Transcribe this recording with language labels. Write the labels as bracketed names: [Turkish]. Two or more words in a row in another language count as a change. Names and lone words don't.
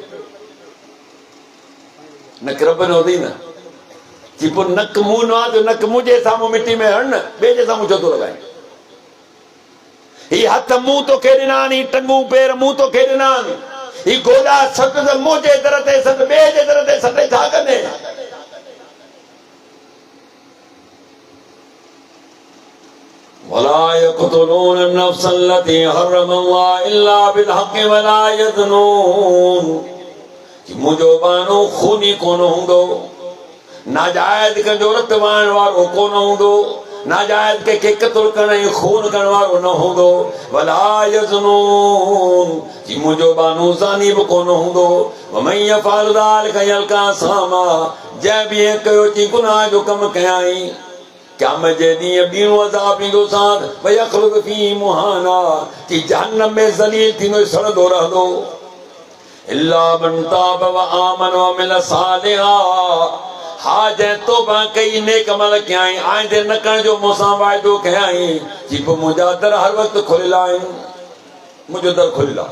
[Sindhi] नक रब ॾिनो अथई न। जी पोइ नक मुंहुं न आहे त नक मुंहिंजे साम्हूं मिटी में हण न, ॿिए जे साम्हूं छो थो लॻाए? ही हथ मुंहुं तोखे ॾिना आहिनि, ही टंगूं पेर मुंहुं तोखे ॾिना आहिनि, ही गोॾा सट त मुंहिंजे दर ते सट, ॿिए जे दर ते सट छा कंदे? [Arabic] ولا يقتلون النفس التي حرم الله إلا بالحق ولا يزنون. [Sindhi] मुंहिंजो बानो खूनी कोन हूंदो, नाजायज़ कंहिंजो रत वहण वारो कोन हूंदो, नाजायज़ कंहिंखे क़त्ल करण ऐं खून करण वारो न हूंदो। [Arabic] ولا يزنون, [Sindhi] जी मुंहिंजो बानो ज़ानी बि कोन हूंदो। [Arabic] ومن يفعل ذلك يلق أثاما, [Sindhi] जंहिं बि ईअं कयो थी गुनाह जो कमु कयाई, क़यामत जे ॾींहुं ॿीणो अज़ाब ईंदो साथ [Arabic] ويخلد فيه مهانا, [Sindhi] कि जहन्नम में ज़लील थींदो सड़ंदो रहंदो। [Arabic] إلا من تاب وآمن وعمل صالحا, [Sindhi] हा जंहिं तौबा कई नेक अमल कयाई, आइंदे न करण जो मूंसां वाइदो कयाई, जी पोइ मुंहिंजा दर हर वक़्तु खुलियल आहिनि, मुंहिंजो दर खुलियल आहे।